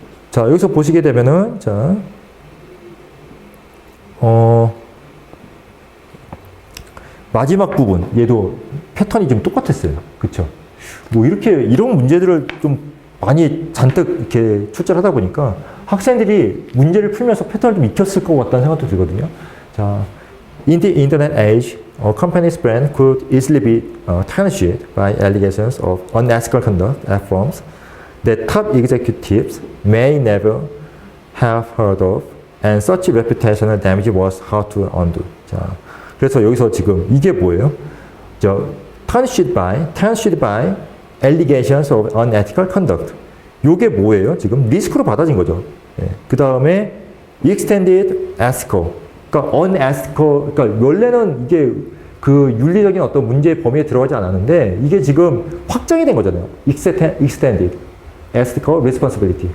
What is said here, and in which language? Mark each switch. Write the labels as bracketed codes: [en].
[ko] 자, 여기서 보시게 되면은, 자, 마지막 부분, 얘도 패턴이 좀 똑같았어요. 그쵸? 뭐, 이런 문제들을 좀 많이 잔뜩 이렇게 출제를 하다 보니까 학생들이 문제를 풀면서 패턴을 좀 익혔을 것 같다는 생각도 들거든요. [en] 자, in the internet age, a company's brand could easily be tarnished by allegations of unethical conduct at firms that top executives may never have heard of, and such reputational damage was hard to undo. [ko] 자, 그래서 여기서 지금 이게 뭐예요? [en] tarnished by allegations of unethical conduct. [ko] 요게 뭐예요? 지금 리스크로 받아진 거죠. 예. [en] 그 다음에 extended ethical. [ko] 그러니까 [en] unethical. [ko] 그러니까 원래는 이게 윤리적인 어떤 문제의 범위에 들어가지 않았는데, 이게 지금 확정이 된 거잖아요. [en] extended ethical responsibility.